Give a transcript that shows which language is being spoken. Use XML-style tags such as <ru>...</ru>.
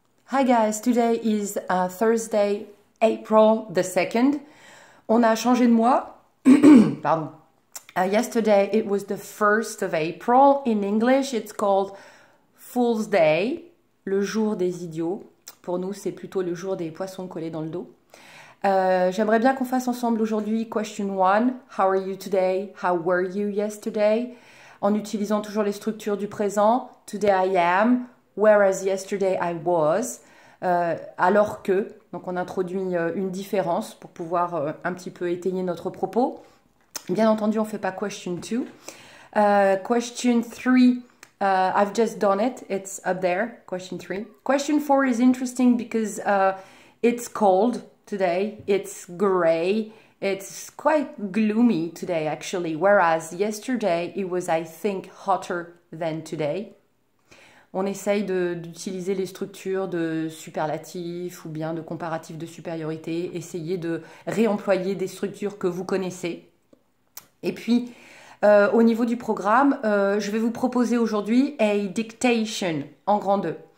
<en>Hi guys, today is Thursday, April the 2nd.</en> <fr>On a changé de mois. Pardon.</fr> <en>Yesterday it was the 1st of April. In English it's called Fool's Day,</en> <fr>le jour des idiots. Pour nous c'est plutôt le jour des poissons collés dans le dos. J'aimerais bien qu'on fasse ensemble aujourd'hui question 1.</fr> <en>How are you today? How were you yesterday?</en> <fr>En utilisant toujours les structures du présent.</fr> <en>Today I am, whereas yesterday I was.</en> <fr>Alors que, donc on introduit une différence pour pouvoir un petit peu étayer notre propos. Bien entendu, on ne fait pas question 2.</fr> <en>Question 3, I've just done it. It's up there, question 3. Question 4 is interesting because it's cold today. It's gray. It's quite gloomy today, actually. Whereas yesterday, it was, I think, hotter than today.</en> <fr>On essaye d'utiliser les structures de superlatifs ou bien de comparatifs de supériorité. Essayez de réemployer des structures que vous connaissez. Et puis, au niveau du programme, je vais vous proposer aujourd'hui</fr> <en>a dictation</en> <fr>en grand 2.</fr>